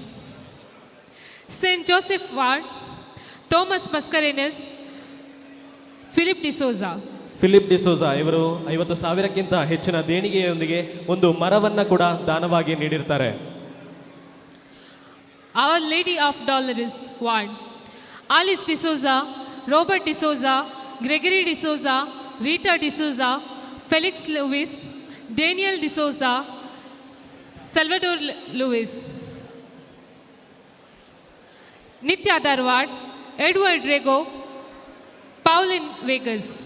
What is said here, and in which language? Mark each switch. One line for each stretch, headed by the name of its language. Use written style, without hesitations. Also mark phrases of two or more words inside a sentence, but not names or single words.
Kannada: Saint Joseph Ward, Thomas Mascarenhas, Philip de Souza. ಫಿಲಿಪ್ ಡಿಸೋಜಾ ಇವರು 50,000ಕ್ಕಿಂತ ಹೆಚ್ಚಿನ ದೇಣಿಗೆಯೊಂದಿಗೆ ಒಂದು ಮರವನ್ನ ಕೂಡ ದಾನವಾಗಿ ನೀಡಿರ್ತಾರೆ. Our Lady of Dolores Ward, Alice de Souza, Robert de Souza, Gregory de Souza, Rita de Souza, Felix Lewis, Daniel de Souza, Salvador Lewis. Nitya Darwad, Edward Rego, Pauline Vegas.